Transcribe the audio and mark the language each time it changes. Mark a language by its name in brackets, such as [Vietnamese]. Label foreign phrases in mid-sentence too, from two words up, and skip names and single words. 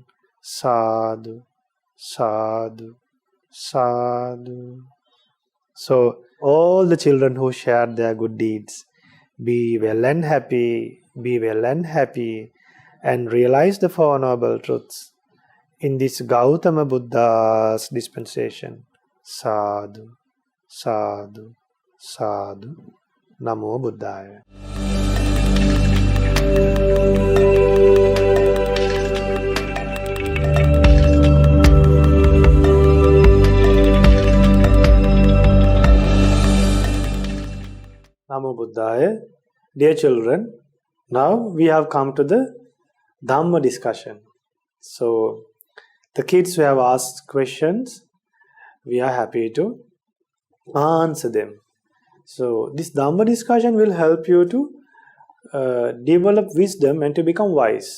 [Pali] Sadhu, sadhu, sadhu. [English] So, all the children who shared their good deeds, be well and happy, and realize the Four Noble Truths in this Gautama Buddha's dispensation. [Pali] Sadhu, sadhu, sadhu. Namo Buddhaya. Namo Buddhaya. [English] Dear children, now we have come to the Dhamma discussion. So, the kids who have asked questions, we are happy to answer them. So, this Dhamma discussion will help you to develop wisdom and to become wise.